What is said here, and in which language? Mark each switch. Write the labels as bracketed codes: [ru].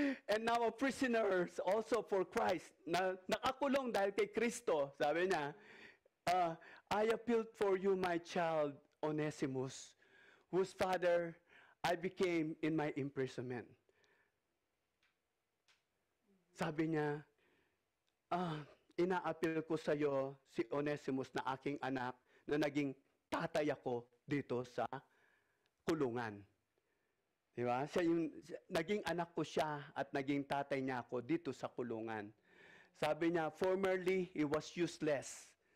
[en] And now a prisoner also for Christ. [tl] Nakakulong dahil kay Kristo. Sabi niya, [en] I appeal for you, my child, Onesimus, whose father I became in my imprisonment. [tl] Sabi niya, ina-appeal ko sa iyo si Onesimus na aking anak na naging tatay ako dito sa kulungan. Di ba? Naging anak ko siya at naging tatay niya ako dito sa kulungan. Sabi niya, [en] formerly, he was useless.